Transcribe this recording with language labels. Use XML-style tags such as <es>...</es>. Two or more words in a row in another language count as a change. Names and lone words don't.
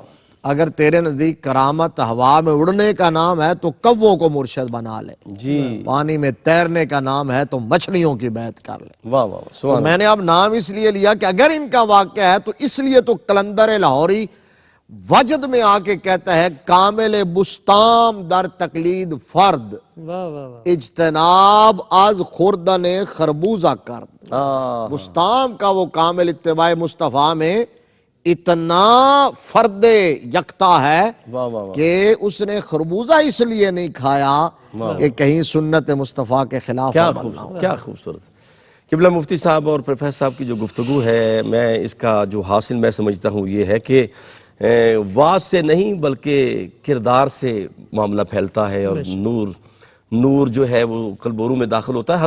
<ur>اگر تیرے نزدیک کرامت ہوا میں اڑنے کا نام ہے تو کووں کو مرشد بنا لے. جی. پانی میں تیرنے کا نام ہے تو مچھلیوں کی بیعت کر لے. واہ واہ. تو میں نے اب نام اس لیے لیا کہ اگر ان کا واقعہ ہے تو اس لیے تو قلندر لاہوری وجد میں آ کے کہتا ہے</ur> <fa>کامل بستام در تقلید فرد, اجتناب از خوردن خربوزہ کرد.</fa> <ur>بستام کا وہ کامل اتباع مصطفیٰ میں اتنا فرد یکتا ہے واہ واہ واہ، کہ اس نے خربوزہ اس لیے نہیں کھایا کہ کہیں سنت مصطفیٰ کے خلاف کیا عمل نہ ہو۔ کیا خوبصورت۔ قبلہ مفتی صاحب اور پروفیسر صاحب کی جو گفتگو ہے، میں اس کا جو حاصل میں سمجھتا ہوں یہ ہے کہ واز سے نہیں بلکہ کردار سے معاملہ پھیلتا ہے، اور نور جو ہے وہ قلب و روح میں داخل ہوتا ہے۔</ur>